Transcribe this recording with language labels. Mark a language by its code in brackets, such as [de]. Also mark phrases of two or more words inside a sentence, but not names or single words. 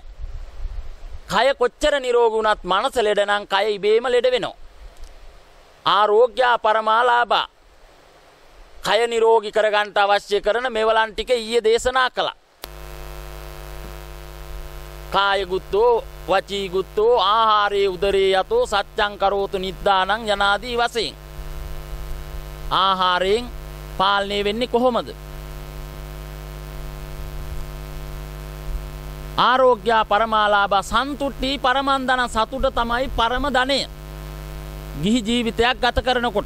[si] කය කොච්චර නිරෝගී වුණත් මනස ලෙඩ නම් කය ඉබේම ලෙඩ වෙනවා. [pi] ආරෝග්‍ය පරමාලාභා. [si] කය නිරෝගී කරගන්න අවශ්‍ය කරන මේවලන් ටික ඊයේ දේශනා කළා. [pi] කාය ගුත්තෝ, වචී ගුත්තෝ, ආහාරේ උදරේ යතෝ සත්‍යං කරෝතු නිද්දානං [si] යනාදී වශයෙන්. ආහාරයෙන් පාලනය වෙන්නේ කොහොමද? [pi] ආරෝග්‍ය පරමාලාභ සන්තුට්ටි පරමන්දන, [si] සතුට තමයි පරම ධනය ගිහි ජීවිතයක් ගත කරනකොට.